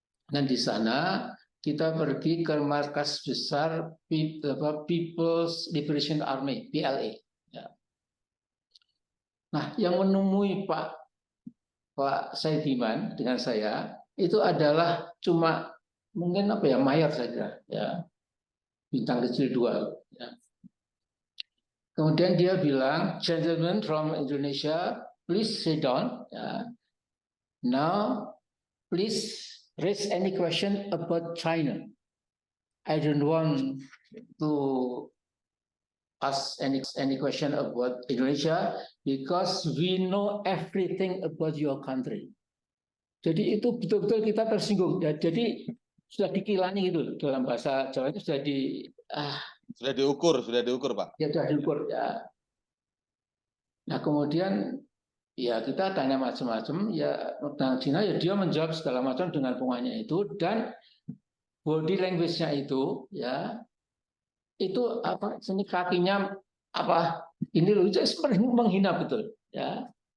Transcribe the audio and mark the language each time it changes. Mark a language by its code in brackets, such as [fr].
[id] Dan di sana kita pergi ke markas besar People's Liberation Army (PLA). Ya. Nah, yang menemui Pak Saidiman dengan saya itu adalah cuma mungkin mayor saja, ya bintang kecil 2. Ya. [en] Kemudian dia bilang, "Gentlemen from Indonesia, please sit down. [id] Ya. [en] Now, please raise any question about China. I don't want to ask any question about Indonesia because we know everything about your country." [id] Jadi itu betul-betul kita tersinggung. Ya, jadi sudah dikilani gitu dalam bahasa Jawa itu sudah sudah diukur Pak. Ya sudah diukur ya. Nah kemudian ya kita tanya macam-macam ya tentang Cina ya dia menjawab segala macam dengan bunganya itu dan body language-nya itu ya itu sini kakinya ini loh seperti menghina betul ya.